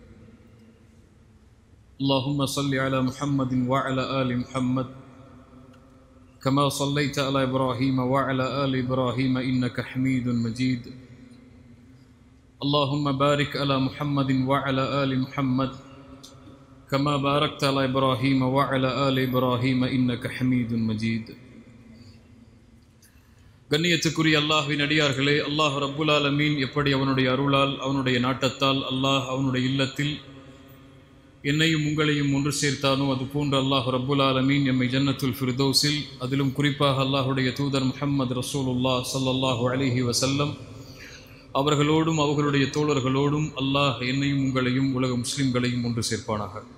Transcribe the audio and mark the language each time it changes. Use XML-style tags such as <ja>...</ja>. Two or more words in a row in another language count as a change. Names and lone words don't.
<ar>اللهم صل على محمد و على آل محمد كما صليت على إبراهيم و على آل إبراهيم إنك حميد مجيد. اللهم بارك على محمد وعلى آل محمد كما باركت على إبراهيم وعلى آل إبراهيم إنك حميد مجيد.</ar> <ta>கண்ணியத்துக்குரிய அல்லாஹ்வின் அடியார்களே, அல்லாஹ்</ta> <ar>رب العالمين</ar> <ta>எப்படி அவனுடைய அருளால் அவனுடைய நாட்டத்தால் அல்லாஹ் அவனுடைய இல்லத்தில் என்னையும் உங்களையும் ஒன்று சேர்த்தானோ அதுபோன்று அல்லாஹ்</ta> <ar>رب العالمين</ar> <ta>எம்மை ஜன்னத்துல் ஃபிர்தௌஸில், அதிலும் குறிப்பாக அல்லாஹுடைய தூதர் முஹம்மது ரசூலுல்லாஹ்</ta> <ar>صلى الله عليه وسلم</ar> <ta>அவர்களோடும் அவர்களுடைய தோழர்களோடும் அல்லாஹ் என்னையும் உங்களையும் உலக முஸ்லிம்களையும் ஒன்று சேர்ப்பானாக.</ta>